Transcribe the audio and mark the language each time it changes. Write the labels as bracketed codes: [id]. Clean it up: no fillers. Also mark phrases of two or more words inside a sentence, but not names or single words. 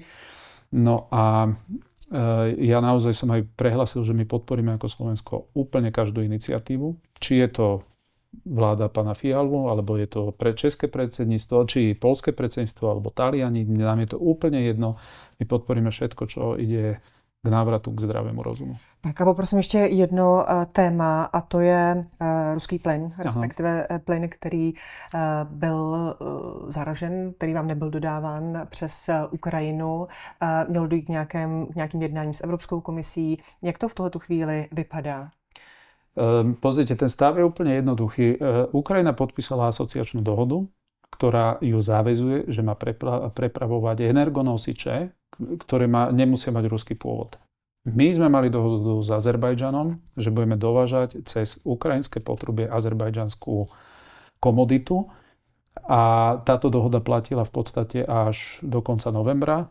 [sk] No a ja naozaj som aj prehlásil, že my podporíme ako Slovensko úplne každú iniciatívu. Či je to vláda pána Fialu, alebo je to pre české predsedníctvo, či poľské predsedníctvo, alebo Taliani. Nám je to úplne jedno. My podporíme všetko, čo ide k návratu k zdravému rozumu. [cs] Tak a poprosím ještě jedno téma, a to je ruský plyn, respektive plyn, který byl zaražen, který vám nebyl dodáván přes Ukrajinu. Mělo dojít k nějakým jednáním s Evropskou komisí. Jak to v tuhletu chvíli vypadá? [sk] Pozrite, ten stav je úplne jednoduchý. Ukrajina podpísala asociačnú dohodu, ktorá ju záväzuje, že má prepravovať energonosiče, ktoré nemusia mať ruský pôvod. My sme mali dohodu s Azerbajdžanom, že budeme dovážať cez ukrajinské potrubie azerbajdžanskú komoditu a táto dohoda platila v podstate až do konca novembra.